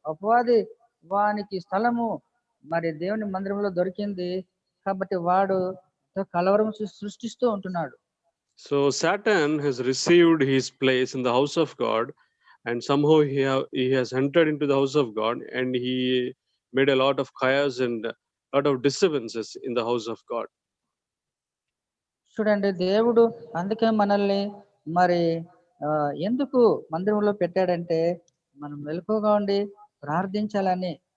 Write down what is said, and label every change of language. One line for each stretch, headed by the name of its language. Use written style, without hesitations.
Telugu: అపవాది వానికి స్థలము మరి దేవుని మందిరంలో దొరికింది కాబట్టి వాడు కలవరం సృష్టిస్తూ ఉంటున్నాడు.
English: So Satan has received his place in the house of God, and somehow he has entered into the house of God, and he made a lot of chaos and a lot of disturbances in the house of God.
Telugu: చూడండి, దేవుడు అందుకే మనల్ని మరి ఎందుకు మందిరంలో పెట్టాడంటే మనం మెలకువగా ఉండి ప్రార్థించాలని.